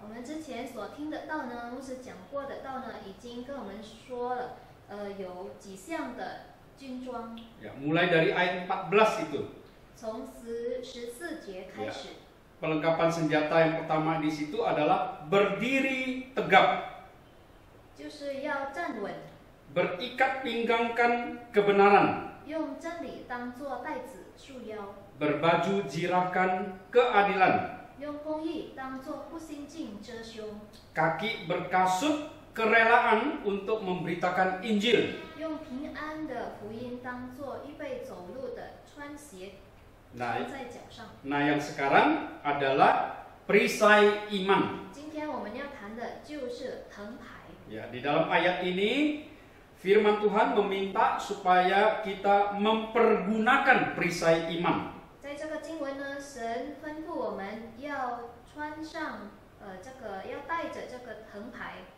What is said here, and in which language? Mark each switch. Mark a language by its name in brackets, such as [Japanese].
[Chinese] 我们之前所听的道呢，牧师讲过的道呢，已经跟我们说了，有几项的军装， [Indonesian] Ya, mulai dari ayat 14 itu. [Chinese] 从14节开始。 [Indonesian] Perlengkapan senjata yang pertama di situ adalah berdiri tegap, [Chinese] 就是要站稳， [Indonesian] berikat pinggangkan kebenaran, [Chinese] 用真理当作带子束腰， [Indonesian] berbaju jirakan keadilan, [Chinese] 用公义当作护心镜遮胸， [Indonesian] kaki berkasut kerelaan untuk memberitakan Injil, [Chinese] 用平安的福音当作预备走路的穿鞋 Nah, 穿在脚上。 [Indonesian] nah yang sekarang adalah perisai iman. [Chinese] 今天我们要谈的就是藤牌。 [Indonesian] Ya, di dalam ayat ini firman Tuhan meminta supaya kita mempergunakan perisai iman. [Chinese] 在这个经文呢，神吩咐我们要穿上要带着这个藤牌。